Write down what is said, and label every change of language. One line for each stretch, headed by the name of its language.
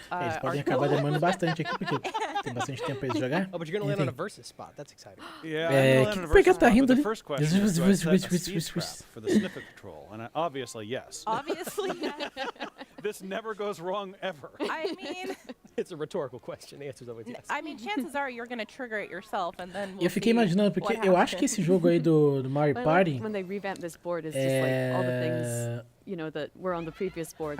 English: Eles podem acabar demorando bastante aqui, porque tem bastante tempo pra eles jogar. Oh, but you're gonna land on a versus spot. That's exciting. Yeah.
Portuguese: Por que tá rindo ali?
English: The first question is, do I set a speed trap for the sniffing patrol? And obviously, yes. Obviously. This never goes wrong ever. I mean, it's a rhetorical question. The answer's always yes. I mean, chances are you're gonna trigger it yourself, and then
Portuguese: Eu fiquei imaginando, porque eu acho que esse jogo aí do Mario Party...
English: When they revamp this board, it's just like all the things, you know, that were on the previous board.